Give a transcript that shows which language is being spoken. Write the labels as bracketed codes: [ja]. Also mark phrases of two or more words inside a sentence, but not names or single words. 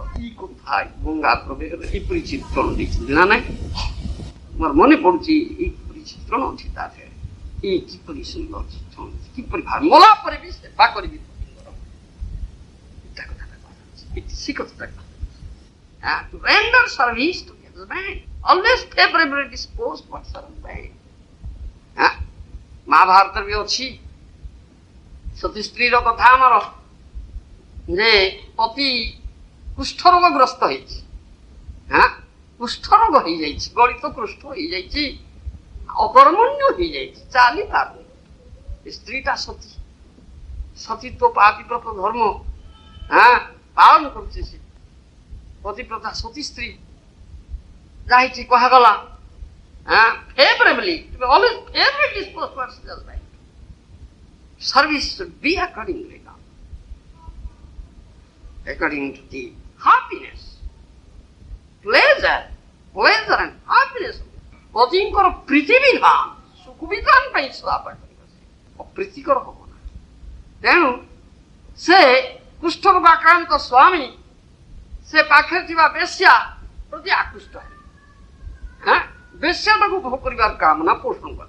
[or] ଏଇ କଥା ଗଙ୍ଗାଧର ଏପରି ଚିତ୍ରଣ ଦେଇଛନ୍ତି ନା ନାଇଁ? ମୋର ମନେ ପଡୁଛି ଏଇପରି ଚିତ୍ରଣ ଅଛି ତା ଦେହରେ। ଏଇ କିପରି ସୁନ୍ଦର ଚିତ୍ରଣ, କିପରି ଭାବେ ମଲା ପରେ ବି ସେବା କରିବି। ଶିଖୁଛି ତାକୁ। [en] To render service to the husband, always favorably disposed for husband. [or] ମହାଭାରତରେ ବି ଅଛି ସତୀ ସ୍ତ୍ରୀର କଥା ଆମର ଯେ ପତି କୁଷ୍ଠରୋଗଗ୍ରସ୍ତ ହେଇଛି, କୁଷ୍ଠରୋଗ ହେଇଯାଇଛି, ଗଳିତ କୁଷ୍ଠ ହେଇଯାଇଛି, ଅକର୍ମଣ୍ୟ ହେଇଯାଇଛି, ଚାଲି ପାରୁନି। ସ୍ତ୍ରୀଟା ସତୀ, ସତୀତ୍ୱ ପାତିବ୍ରତ ଧର୍ମ ପାଳନ କରୁଛି। ସେ ପତିବ୍ରତା ସତୀ ସ୍ତ୍ରୀ ଯାଇଛି କୁହାଗଲା [en] favorably, to be always favorably disposed towards the husband. Service should be accordingly done, according to the happiness, pleasure and happiness. [or] ପତିଙ୍କର ପ୍ରୀତି ବିଧାନ ସୁଖ ବିଧାନ ପାଇଁ ସଦାପାଠ କରିବ, ସେ ଅପ୍ରୀତିକର ହବ ନା। ତେଣୁ ସେ କୁଷ୍ଠରୋଗ ଆକ୍ରାନ୍ତ ସ୍ୱାମୀ ସେ ପାଖରେ ଥିବା ବେଶ୍ୟା ପ୍ରତି ଆକୃଷ୍ଟ ହେଲେ, ବେଶ୍ୟାଟାକୁ ଭୋଗ କରିବାର କାମନା ପୋଷଣ କଲେ।